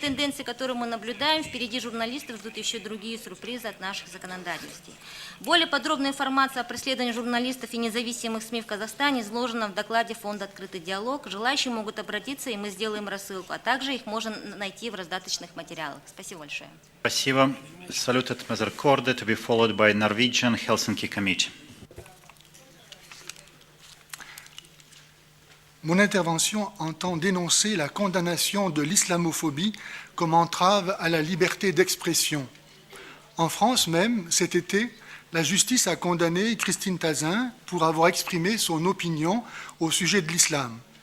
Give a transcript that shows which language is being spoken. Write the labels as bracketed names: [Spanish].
[Russian] тенденции, которую мы наблюдаем, впереди журналистов ждут еще другие сюрпризы от наших законодательств. Более подробная информация о преследовании журналистов и независимых СМИ в Казахстане изложена в докладе Фонда «Открытый диалог». Желающие могут обратиться, и мы сделаем рассылку, а также их можно найти в раздаточных материалах. Спасибо большое. Спасибо. [English] Saluted Mr. Korde, to be followed by Norwegian Helsinki Committee. [French] Mon intervention entend dénoncer la condamnation de l'islamophobie comme entrave à la liberté d'expression. En France même, cet été, la justice a condamné Christine Tazin pour avoir exprimé son opinion au sujet de l'islam.